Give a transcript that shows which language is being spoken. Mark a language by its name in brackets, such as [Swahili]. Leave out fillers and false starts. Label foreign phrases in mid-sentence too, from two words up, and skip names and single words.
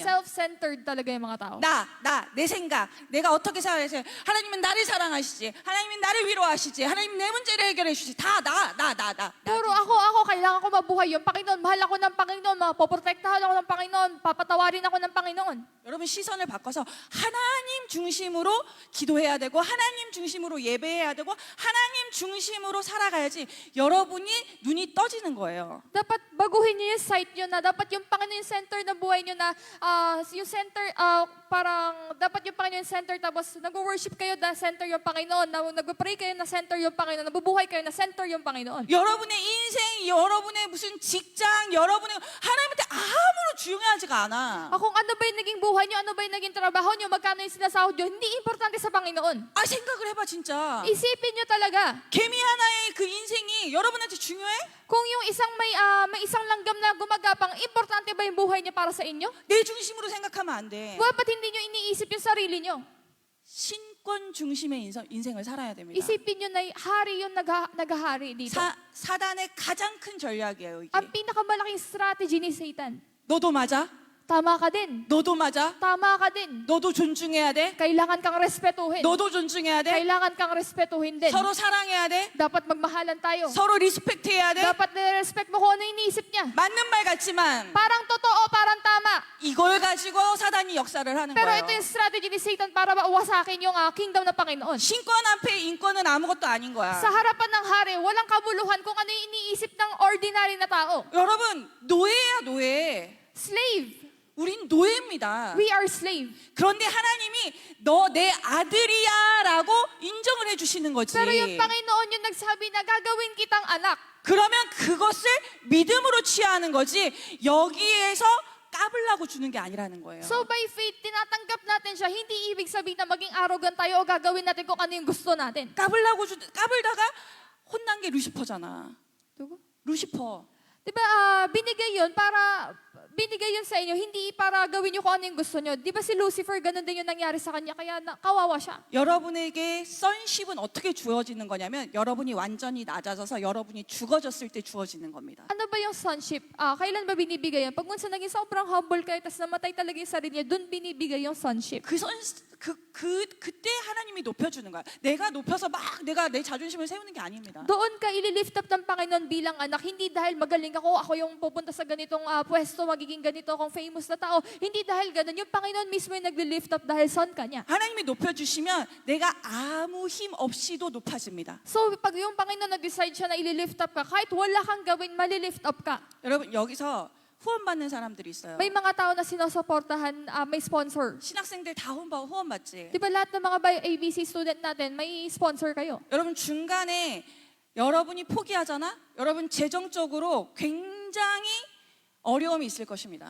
[Filipino] self-centered talaga yung mga tao. [Korean] 내 생각, 내가 어떻게 살아야 하나님은 나를 사랑하시지, 하나님은 나를 위로하시지, 하나님 내 문제를 해결해 주시지, 다 나. [Filipino] Puro ako, kailangan ko mabuhay yung Panginoon. Mahal ako ng Panginoon, mapoprotektahan ako ng Panginoon, papatawarin ako ng Panginoon. [Korean] 여러분 시선을 바꿔서 하나님 중심으로 기도해야 되고 하나님 중심으로 예배해야 되고 하나님 중심으로 살아가야지 여러분이 눈이 떠지는 거예요. [Filipino] Dapat baguhin niyo yung sight niyo na dapat yung Panginoon yung center ng buhay niyo na yung center, parang dapat yung Panginoon yung center, tapos nag-worship kayo na center yung Panginoon, nag-pray kayo na center yung Panginoon, nabubuhay kayo na center yung Panginoon. [Korean] 여러분의 인생, 여러분의 무슨 직장, 여러분의 하나님한테 아무런 중요하지가 않아. [Filipino] Kung ano ba yung naging buhay niyo, ano ba yung naging trabaho niyo, magkano yung sinasahod niyo, hindi importante sa Panginoon. [Korean] 생각을 해봐 진짜. [Filipino] Isipin niyo talaga. [Korean] 개미 하나의 그 인생이 여러분한테 중요해? [Filipino] Kung yung isang may isang langgam na gumagapang, importante ba yung buhay niya para sa inyo? [Korean] 내 중심으로 생각하면 안 돼. [Filipino] Dapat hindi niyo iniisip yung sarili niyo. [Korean] 신권 중심의 인생을 살아야 됩니다. [Filipino] Isipin niyo na hari yung naghahari dito. [Korean] 사단의 가장 큰 전략이에요 이게. [Filipino] Ang pinakamalaking strategy ni Satan. [Korean] 너도 맞아? [Filipino] Tama ka din. [Korean] 너도 맞아? [Filipino] Tama ka din. [Korean] 너도 존중해야 돼? [Filipino] Kailangan kang respetuhin. [Korean] 너도 존중해야 돼? [Filipino] Kailangan kang respetuhin din. [Korean] 서로 사랑해야 돼? [Filipino] Dapat magmahalan tayo. [Korean] 서로 리스펙트해야 돼? [Filipino] Dapat nire-respect mo kung ano iniisip niya. [Korean] 맞는 말 같지만 [Filipino] Parang totoo, parang tama. [Korean] 이걸 가지고 사단이 역사를 하는 [Filipino] Pero [Korean] 거예요. [Filipino] ito yung strategy ni Satan para mawasakin yung kingdom ng Panginoon. [Korean] 신권 앞에 인권은 아무것도 아닌 거야. [Filipino] Sa harapan ng hari, walang kabuluhan kung ano yung iniisip ng ordinary na tao. [Korean] 여러분 노예야 노예. [English] Slave. [Korean] 우린 노예입니다. [English] We are slave. [Korean] 그런데 하나님이 너 내 아들이야라고 인정을 해주시는 거지. [Filipino] Pero yung Panginoon yung nagsabi na gagawin kitang anak. [Korean] 그러면 그것을 믿음으로 취하는 거지 여기에서 까불라고 주는 게 아니라는 거예요. [English] So by faith, [Filipino] tinatanggap natin siya. Hindi ibig sabihin na maging arrogant tayo o gagawin natin kung ano yung gusto natin. [Korean] 까불다가 혼난 게 루시퍼잖아. 루시퍼. [Filipino] Diba, binigay yun sa inyo, hindi para gawin nyo kung ano yung gusto nyo. Di ba si Lucifer, ganun din yung nangyari sa kanya, kaya kawawa siya. [Korean] 여러분에게 sonship은 어떻게 주어지는 거냐면 여러분이 완전히 낮아져서 여러분이 죽어졌을 때 주어지는 겁니다. [Filipino] Ano ba yung sonship? Kailan ba binibigay yan? Pag minsan naging sobrang humble kayo, tapos namatay talaga yung sarili niya, dun binibigay yung sonship. [Korean] 그때 하나님이 높여주는 거야. 내가 높여서 막 내가 내 자존심을 세우는 게 아닙니다. [Filipino] Doon ka ililift up ng Panginoon bilang anak, hindi dahil magaling ako yung pupunta sa ganitong pwesto, magiging ganito akong famous na tao. Hindi dahil ganun. Yung Panginoon mismo yung nagli-lift up dahil son ka niya. [Korean] 하나님이 높여주시면 내가 아무 힘 없이도 높아집니다. [Filipino] So, pag yung Panginoon nag-decide siya na ililift up ka, kahit wala kang gawin, malilift up ka. [Korean] 여러분 여기서 후원받는 사람들이 있어요. [Filipino] May mga tao na sinusuportahan, may sponsor. [Korean] 신학생들 다 후원받지. [Filipino] Di ba lahat ng mga ABC student natin, may sponsor kayo? [Korean] 여러분 중간에 여러분이 포기하잖아. 여러분 재정적으로 굉장히 어려움이 있을 것입니다.